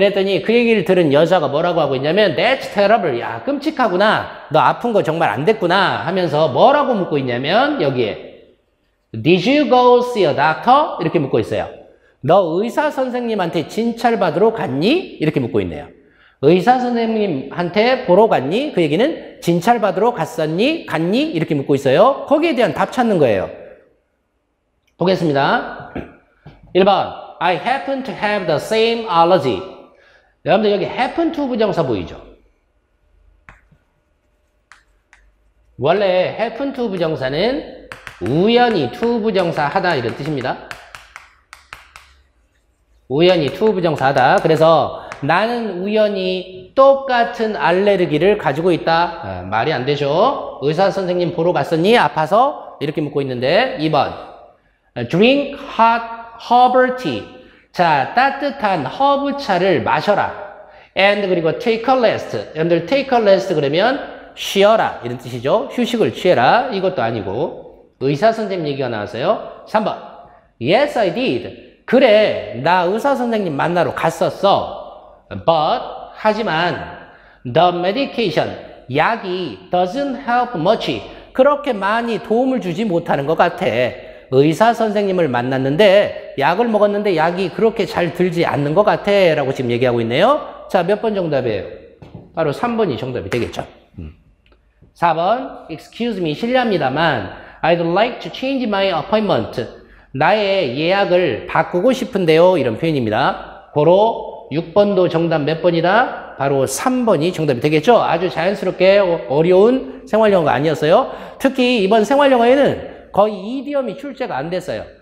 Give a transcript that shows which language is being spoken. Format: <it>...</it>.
<ko>그랬더니 그 얘기를 들은 여자가 뭐라고 하고 있냐면</ko> <en>That's terrible,</en> <ko>야 끔찍하구나, 너 아픈 거 정말 안 됐구나 하면서 뭐라고 묻고 있냐면 여기에</ko> <en>Did you go see a doctor?</en> <ko>이렇게 묻고 있어요. 너 의사 선생님한테 진찰 받으러 갔니? 이렇게 묻고 있네요. 의사 선생님한테 보러 갔니? 그 얘기는 진찰 받으러 갔었니? 갔니? 이렇게 묻고 있어요. 거기에 대한 답 찾는 거예요. 보겠습니다.</ko> <en>1번 I happen to have the same allergy.</en> <ko>여러분들 여기 happen to 부정사 보이죠? 원래 happen to 부정사는 우연히 to 부정사 하다 이런 뜻입니다. 우연히 to 부정사 하다. 그래서 나는 우연히 똑같은 알레르기를 가지고 있다. 말이 안 되죠. 의사 선생님 보러 갔었니? 아파서? 이렇게 묻고 있는데 2번</ko> <en>drink hot herbal tea.</en> <ko>자, 따뜻한 허브차를 마셔라.</ko> <en>and</en> <ko>그리고</ko> <en>take a rest.</en> <ko>여러분들</ko> <en>take a rest</en> <ko>그러면 쉬어라 이런 뜻이죠. 휴식을 취해라. 이것도 아니고 의사 선생님 얘기가 나왔어요.</ko> <en>3번 Yes, I did.</en> <ko>그래, 나 의사 선생님 만나러 갔었어.</ko> <en>But</en> <ko>하지만</ko> <en>the medication,</en> <ko>약이</ko> <en>doesn't help much.</en> <ko>그렇게 많이 도움을 주지 못하는 것 같아. 의사 선생님을 만났는데 약을 먹었는데 약이 그렇게 잘 들지 않는 것 같아 라고 지금 얘기하고 있네요. 자, 몇 번 정답이에요? 바로 3번이 정답이 되겠죠.</ko> <en>4번, excuse me,</en> <ko>실례합니다만,</ko> <en>I'd like to change my appointment.</en> <ko>나의 예약을 바꾸고 싶은데요. 이런 표현입니다. 고로 6번도 정답 몇 번이다? 바로 3번이 정답이 되겠죠. 아주 자연스럽게 어려운 생활영어가 아니었어요. 특히 이번 생활영어에는 거의 이디엄이 출제가 안 됐어요.</ko>